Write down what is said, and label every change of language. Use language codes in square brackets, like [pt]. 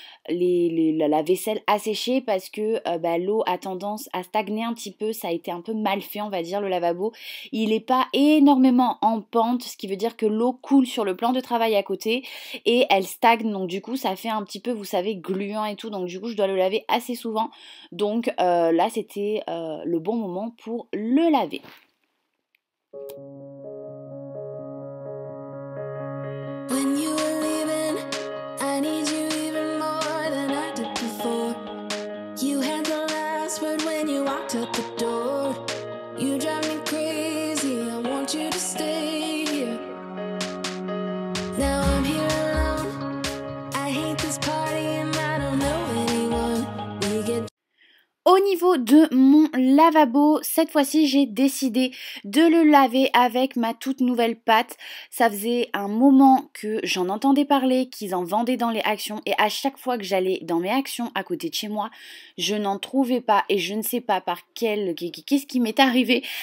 [fr] la vaisselle asséchée parce que l'eau a tendance à stagner un petit peu, ça a été un peu mal fait on va dire le lavabo, il n'est pas énormément en pente, ce qui veut dire que l'eau coule sur le plan de travail à côté et elle stagne, donc du coup ça fait un petit peu vous savez gluant et tout, donc du coup je dois le laver assez souvent, donc là c'était le bon moment pour le laver. [en] When you were leaving, I need you even more than I did before. You had the last word when you walked out the door. You drive me crazy, I want you to stay here. Now I'm here alone, I hate this party and I don't know anyone. We get [fr] Au niveau de mon lavabo, cette fois-ci j'ai décidé de le laver avec ma toute nouvelle pâte. Ça faisait un moment que j'en entendais parler, qu'ils en vendaient dans les Actions et à chaque fois que j'allais dans mes Actions à côté de chez moi, je n'en trouvais pas et je ne sais pas par qu'est-ce qui m'est arrivé.